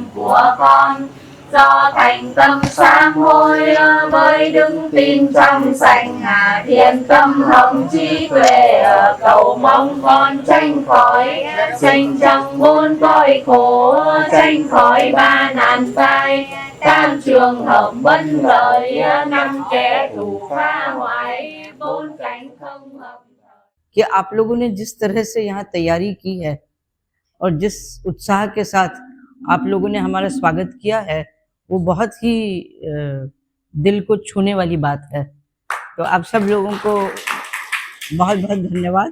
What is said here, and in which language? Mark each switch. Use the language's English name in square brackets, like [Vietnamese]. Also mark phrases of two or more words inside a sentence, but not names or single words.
[Vietnamese] của con, do thành tâm sám hối với đức tin trong sạch thiện tâm hồng trí tuệ, cầu mong con tránh khỏi trong bốn cõi khổ, tránh khỏi ba nạn tai, tam trường hợp bất lợi, năm kẻ thù phá hoại, bốn cảnh không hợp। [Hindi] कि आप लोगों ने जिस तरह से यहाँ तैयारी की है और जिस उत्साह के साथ आप लोगों ने हमारा स्वागत किया है, वो बहुत ही दिल को छूने वाली बात है। तो आप सब लोगों को बहुत बहुत धन्यवाद।